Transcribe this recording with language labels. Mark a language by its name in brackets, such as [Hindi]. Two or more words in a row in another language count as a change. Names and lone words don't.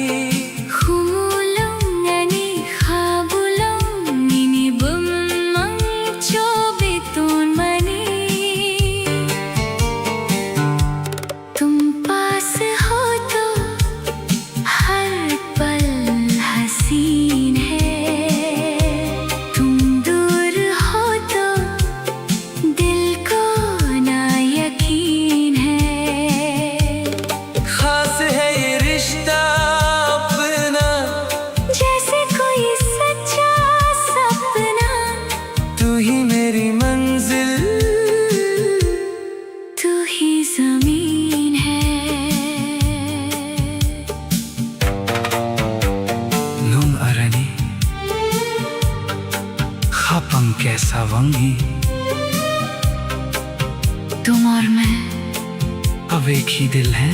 [Kok Borok] Humulong ani khabulong nini bumang chobitun mani. [Hindi] तुम पास हो तो हर पल हसीन है. तुम दूर हो तो दिल को ना यकीन है. खास है ये रिश्ता अपना, जैसे कोई सच्चा सपना. तू ही मेरी मंजिल, तू ही जमीन है. [Kok Borok] nung arani, Kapang kesa wangi. [Hindi] तुम और सब एक ही दिल है।